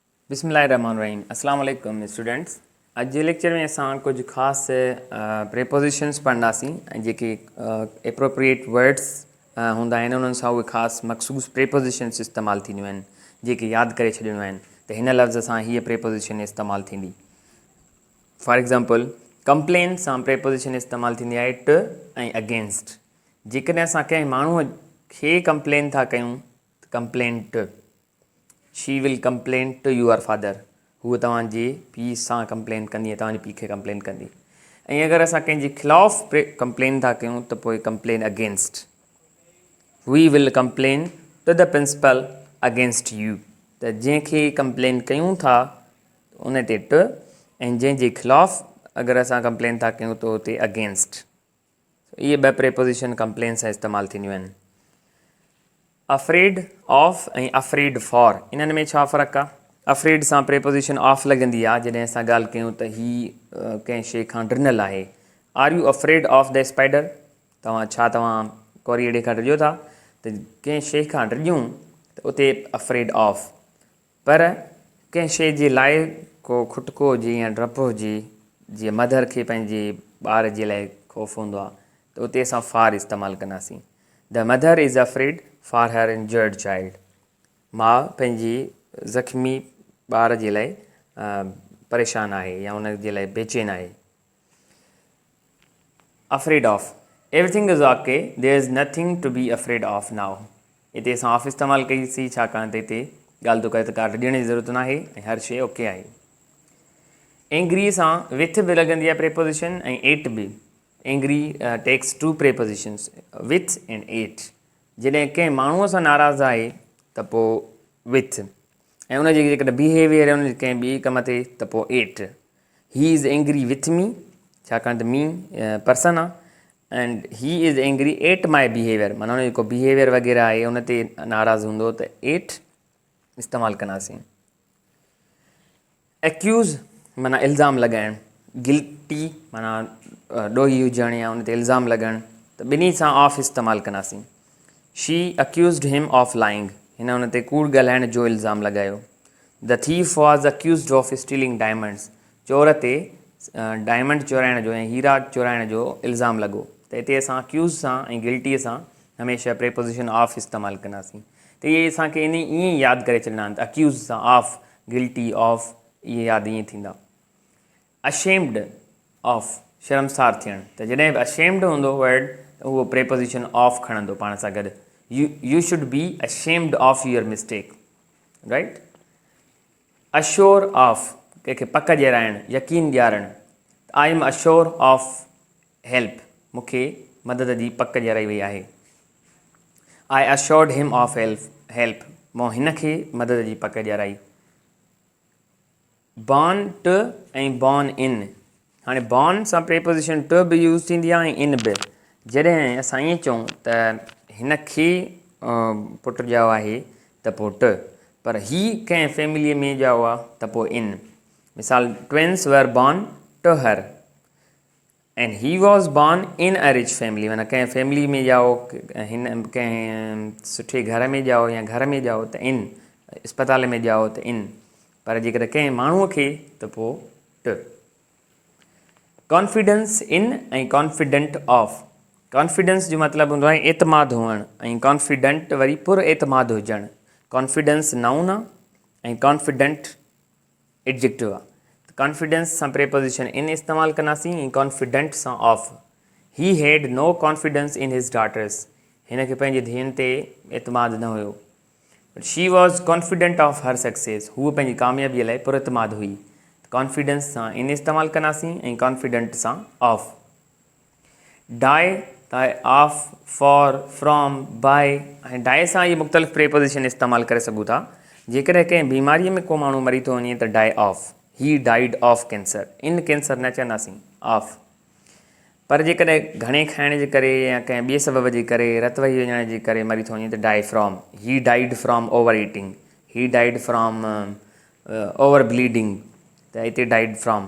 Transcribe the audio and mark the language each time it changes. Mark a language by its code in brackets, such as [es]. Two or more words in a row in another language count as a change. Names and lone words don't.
[ar] بسم الله الرحمن الرحيم السلام عليكم [sd] स्टूडेंट्स। अॼु जे लेक्चर में असां कुझु ख़ासि प्रेपोजिशन्स पढ़ंदासीं ऐं जेके [en] appropriate words [sd] हूंदा आहिनि उन्हनि सां उहे ख़ासि मखसूस प्रेपोजिशन्स इस्तेमालु थींदियूं आहिनि जेके यादि करे छॾिणियूं आहिनि त हिन लफ़्ज़ सां हीअ प्रेपोजिशन इस्तेमालु थींदी। [en] for example complain [sd] सां प्रेपोजिशन इस्तेमालु थींदी आहे टु ऐं अगेंस्ट। जेकॾहिं असां कंहिं माण्हूअ खे कंप्लेन था कयूं त [en] complaint she will complain to your father, [sd] हूअ तव्हांजे पीउ सां कंप्लेन कंदी, तव्हांजे पीउ खे कंप्लेन कंदी। ऐं अगरि असां कंहिंजे ख़िलाफ़ु कंप्लेन था कयूं त पोइ [en] complain against, we will complain to the principal against you. [sd] त जंहिंखे कंप्लेन कयूं था उन ते टु, ऐं जंहिंजे ख़िलाफ़ु अगरि असां कंप्लेन था कयूं त उते अगेंस्ट। इहे ॿ प्रेपोजिशन कंप्लेन सां इस्तेमालु थींदियूं आहिनि। [en] afraid of ऐं afraid for, [sd] इन्हनि में छा फ़र्क़ु आहे? अफ्रेड सां [en] preposition of [sd] लॻंदी आहे जॾहिं असां ॻाल्हि कयूं त हीअ कंहिं शइ खां ड्रिनल आहे। [en] are you afraid of the spider, [sd] तव्हां कोरीअ ॾे खां ड्रिजो था? त कंहिं शइ खां ड्रिजूं त उते [en] afraid of. [sd] पर कंहिं शइ जे लाइ को खुटको हुजे या डपु हुजे, जीअं मदर खे पंहिंजे ॿार जे लाइ ख़ौफ़ हूंदो आहे त उते असां फार इस्तेमालु कंदासीं। [en] the mother is afraid for her injured child, [sd] माउ पंहिंजे ज़ख़्मी ॿार जे लाइ परेशान आहे या उन जे लाइ बेचैन आहे। [en] afraid of, everything is OK, there is nothing to be afraid of now. [sd] हिते असां ऑफ इस्तेमालु कईसीं छाकाणि त हिते ॻाल्हि तो करे त का ॾियण जी ज़रूरत न आहे ऐं हर शइ ओके आहे। एंग्री सां विथ बि लॻंदी आहे प्रेपोजिशन ऐं एट बि। [en] angry takes two prepositions, with and at. [sd] जॾहिं कंहिं माण्हूअ सां नाराज़ आहे त पोइ विथ, ऐं उनजे जेकॾहिं बिहेवियर आहे उनजे कंहिं ॿिए कम ते त पोइ एट। [en] he is angry with me, [sd] छाकाणि त मी पर्सन आहे, [en] and he is angry at my behaviour, [sd] माना उनजो जेको बिहेवियर वग़ैरह आहे उन ते नाराज़ हूंदो त एट इस्तेमालु कंदासीं। एक्यूज़ माना इल्ज़ाम लॻाइणु, गिल्टी माना ॾोही हुजणु या उन ते इल्ज़ाम लॻणु, त ॿिन्ही सां ऑफ इस्तेमालु कंदासीं। [en] she accused him of lying, [sd] हिन उन ते कूड़ ॻाल्हाइण जो इल्ज़ाम लॻायो। [en] the thief was accused of stealing diamonds, [sd] चोर ते डायमंड चोराइण जो ऐं हीरा चोराइण जो इल्ज़ाम लॻो। त हिते असां अक्यूज़ सां ऐं गिल्टीअ सां हमेशह [en] preposition of [sd] इस्तेमालु कंदासीं। त इहे असांखे ईअं यादि करे छॾिणा आहिनि त अक्यूज़ सां ऑफ, [en] guilty of, [sd] इहे यादि ईअं थींदा। [en] ashamed of, [sd] शर्मसार थियणु, त जॾहिं बि अशेम्ड हूंदो वर्ड त उहो [en] preposition of [sd] खणंदो पाण सां गॾु। [en] you should be ashamed of your mistake, right. assure of, [sd] कंहिंखे पक ॾियाराइणु, यकीन ॾियारणु। [en] I am assure of help, [sd] मूंखे मदद जी पक ॾियाराई वई आहे। [en] I assured him of help, [sd] मूं हिन खे मदद जी पक ॾियाराई। [en] born to [sd] ऐं [en] born in, [sd] हाणे बॉर्न सां [en] preposition to [sd] बि यूज़ थींदी आहे ऐं इन बि। जॾहिं असां ईअं चऊं त हिन खे पुटु ॼाओ आहे त पोइ टु, पर ही कंहिं फैमिलीअ में ॼाओ आहे त पोइ इन। मिसाल, [en] twins were born to her and he was born in a rich family, [sd] माना कंहिं फैमिली में ॼाओ, हिन कंहिं सुठे घर में ॼाओ या घर में ॼाओ त इन, अस्पताल में ॼाओ त इन, पर जेकॾहिं कंहिं माण्हूअ खे त पोइ टु। [en] confidence in [sd] ऐं [en] confident of, [sd] कॉन्फिडेंस जो मतिलबु हूंदो आहे एतमाद हुअणु ऐं कॉन्फिडेंट वरी पुर एतमाद हुजणु। कॉन्फिडेंस नाउन आहे ऐं कॉन्फिडेंट एडजेक्टिव आहे। कॉन्फिडेंस सां प्रेपोजिशन इन इस्तेमालु कंदासीं ऐं कॉन्फिडेंट सां ऑफ। [en] he had no confidence in his daughters, [sd] हिन खे पंहिंजी धीअनि ते एतमाद न हुयो। [en] but she was confident of her success, [sd] हूअ पंहिंजी कामयाबीअ लाइ पुरतमाद हुई। कॉन्फिडेंस सां इन इस्तेमालु कंदासीं ऐं कॉन्फिडेंट सां ऑफ। [en] die, die of, for, from, by, [sd] ऐं डाई सां इहे मुख़्तलिफ़ प्रेपोजिशन इस्तेमालु करे सघूं था। जेकॾहिं कंहिं बीमारीअ में को माण्हू मरी थो वञे त [en] die of, he died of cancer, in cancer [sd] न चवंदासीं, ऑफ। पर जेकॾहिं घणे खाइण जे करे या कंहिं ॿिए सबब जे करे, रत वही वञण जे करे मरी थो वञे त [en] die from, he died from over eating, he died from over bleeding, [sd] त हिते [en] died from.